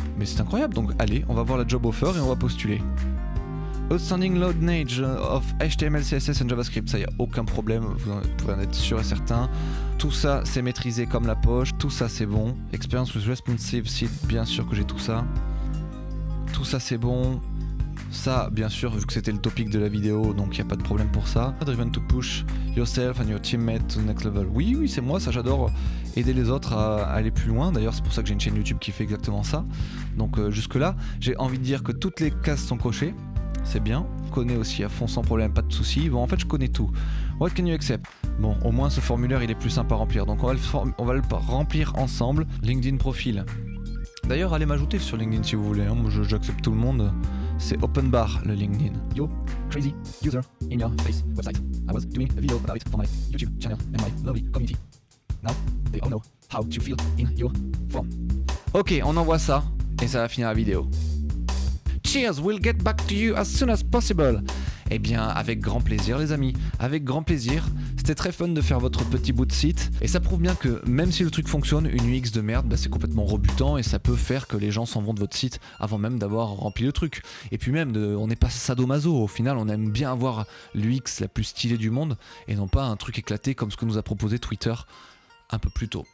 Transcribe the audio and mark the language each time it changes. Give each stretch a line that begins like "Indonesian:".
French: Mais c'est incroyable, donc allez, on va voir la job offer et on va postuler.
English: Outstanding knowledge of HTML, CSS
French: et JavaScript, ça y a aucun problème, vous pouvez en être sûr et certain. Tout ça c'est maîtrisé comme la poche, tout ça c'est bon.
English: Experience with responsive site,
French: bien sûr que j'ai tout ça. Tout ça c'est bon. Ça, bien sûr, vu que c'était le topic de la vidéo, donc il n'y a pas de problème pour ça.
English: Driven to push yourself and your teammate to the next level.
French: Oui, c'est moi, ça j'adore aider les autres à aller plus loin. D'ailleurs, c'est pour ça que j'ai une chaîne YouTube qui fait exactement ça. Donc jusque-là, j'ai envie de dire que toutes les cases sont cochées. C'est bien. Je connais aussi à fond sans problème, pas de soucis. Bon, en fait, je connais tout.
English: What can you accept?
French: Bon, au moins ce formulaire, il est plus simple à remplir. Donc on va le remplir ensemble. LinkedIn profil. D'ailleurs, allez m'ajouter sur LinkedIn si vous voulez. Hein. Moi, j'accepte tout le monde. C'est open bar le LinkedIn.
English: Yo, crazy user in your face website. I was doing a video about it for my YouTube channel and my lovely community. Now they all know how to fill in your form.
French: Ok, on envoie ça et ça va finir la vidéo.
English: Cheers, we'll get back to you as soon as possible.
French: Eh bien, avec grand plaisir les amis, avec grand plaisir. C'était très fun de faire votre petit bout de site. Et ça prouve bien que même si le truc fonctionne, une UX de merde, c'est complètement rebutant et ça peut faire que les gens s'en vont de votre site avant même d'avoir rempli le truc. Et puis même, on n'est pas sadomaso, au final on aime bien avoir l'UX la plus stylée du monde et non pas un truc éclaté comme ce que nous a proposé Twitter un peu plus tôt.